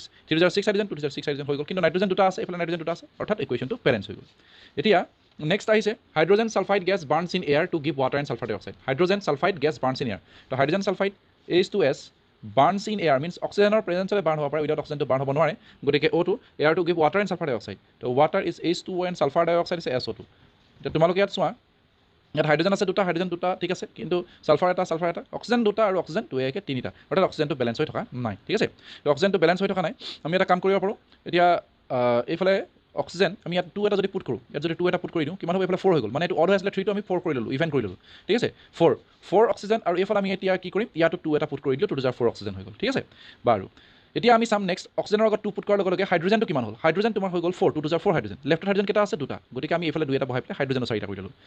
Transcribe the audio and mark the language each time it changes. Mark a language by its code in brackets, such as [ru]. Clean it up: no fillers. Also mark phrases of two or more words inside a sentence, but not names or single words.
[as] 6 হাইড্ৰোজেন 2 6 হাইড্ৰোজেন হৈ গ'ল কিন্তু নাইট্ৰোজেন দুটা আছে ইফালে নাইট্ৰোজেন দুটা আছে অৰ্থাৎ ইকুৱেশ্যনটো বেলেন্স হৈ গ'ল এতিয়া নেক্সট আহিছে [en] hydrogen sulfide gas burns in air to give water and sulfur dioxide hydrogen sulfide gas burns in air [as] তো হাইড্ৰোজেন সালফাইড [en] H2S burns in air means oxygen or presence of burn however without oxygen to burn [as] hobo noare gotike [en] O2 air to give water and sulfur dioxide so water is H2O and sulfur dioxide is SO2 [as] তো তোমালোকে ইয়াত চোৱা ইয়াত হাইড্ৰ'জেন আছে দুটা ঠিক আছে কিন্তু ছালফাৰ এটা অক্সিজেন দুটা আৰু অক্সিজেন তো একে তিনিটা অৰ্থাৎ অক্সিজেন তো বেলেন্স হৈ থকা নাই ঠিক আছে তো অক্সিজেন তো বেলেন্স হৈ থকা নাই আমি এটা কাম কৰিব পাৰোঁ এতিয়া ইফালে অক্সিজেন আমি ইয়াত 2 এটা যদি পুট কৰোঁ ইয়াত যদি 2 এটা পুট কৰি দিওঁ কিমান হ'ব এইফালে 4 হৈ গ'ল মানে এইটো অড হৈ আছিলে 3 টো আমি 4 কৰি ল'লোঁ ইভেন কৰি ল'লোঁ ঠিক আছে 4 অক্সিজেন আৰু এইফালে আমি এতিয়া কি কৰিম ইয়াতো 2 এটা পুট কৰি দিলোঁ 2 4 অক্সিজেন হৈ গ'ল ঠিক আছে বাৰু এতিয়া আমি চাম নেক্সট অক্সিজেনৰ আগত 2 পুট কৰাৰ লগে লগে হাইড্ৰোজেনটো কিমান হ'ল হাইড্ৰোজেন তোমাৰ হৈ গ'ল 4 2 4 হাইড্ৰোজেন লেফ্ট হাইড্ৰোজেন কেইটা আছে দুটা গতিকে আমি এইফালে 2 এটা বহাই পেলাই হাইড্ৰোজেনৰ 4টা কৰি ল'লোঁ